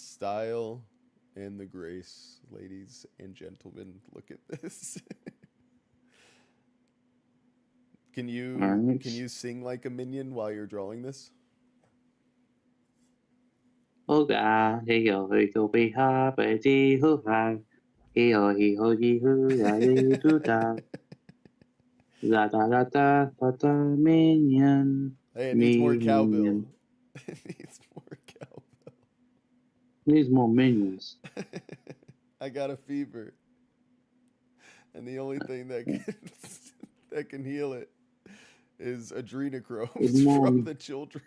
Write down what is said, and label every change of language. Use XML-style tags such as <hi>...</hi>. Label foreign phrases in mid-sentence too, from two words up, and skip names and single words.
<en>style and the grace, ladies and gentlemen. Look at this. Can Alright. you sing like a minion while you're drawing this? Oh God, hey yo, hey go be ha, be dee hoo ha, hey ho yee hoo da dee doo da, da da da da da da minion, Hey, it needs more cowbell. minion. It needs more cowbell. Needs more minions. I got a fever. And the only thing that can, that can heal it is adrenochromes from the children.</en>